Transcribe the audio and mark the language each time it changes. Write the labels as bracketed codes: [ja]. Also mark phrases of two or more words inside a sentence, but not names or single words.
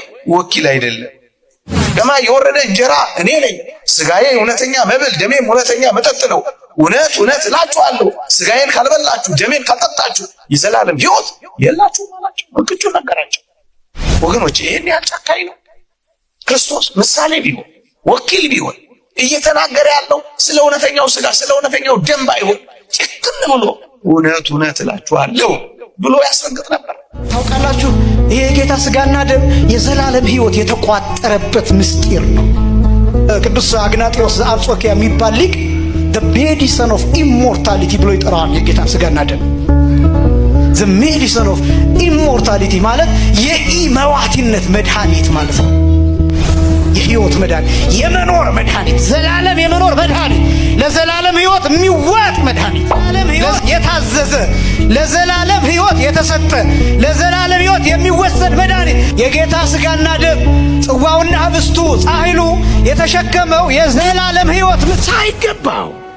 [am] ወኪል አይደለም። ከሰማይ የወረደ እንጀራ እኔ ነኝ። ስጋዬ እውነተኛ መብል ደሜም እውነተኛ መጠጥ ነው። እውነት እውነት እላችኋለሁ ስጋዬን ካልበላችሁ ደሜን ካልጠጣችሁ የዘላለም ሕይወት የላችሁም አላቸው። እንቅጩ ነገራቸው። ወገኖች ይሄን ያህል ጨካኝ ነው ክርስቶስ። ምሳሌ ቢሆን ወኪል ቢሆን እየተናገረ ያለው ስለ እውነተኛው ስጋ ስለ እውነተኛው ደም ባይሆን ጭክን ብሎ እውነት እውነት እላችኋለሁ ብሎ ያስረግጥ ነበር። ታውቃላችሁ ይሄ የጌታ ስጋና ደም የዘላለም ሕይወት የተቋጠረበት ምስጢር ነው። ቅዱስ አግናጢዮስ ዘአንጾኪያ የሚባል ሊቅ [en] the medicine of immortality [am] ብሎ ይጠራዋል። የጌታን ስጋና ደም [en] the medicine of immortality [am] ማለት የኢመዋቲነት መድኃኒት ማለት ነው። የሕይወት መድኃኒት፣ የመኖር መድኃኒት፣ ዘላለም የመኖር መድኃኒት፣ ለዘላለም ሕይወት የሚዋጥ መድኃኒት፣ የታዘዘ ለዘላለም ሕይወት የተሰጠ ለዘላለም ሕይወት የሚወሰድ መድኃኒት የጌታ ስጋና ደም ጽዋውና ህብስቱ ጻሕሉ የተሸከመው የዘላለም ሕይወት ሳይገባው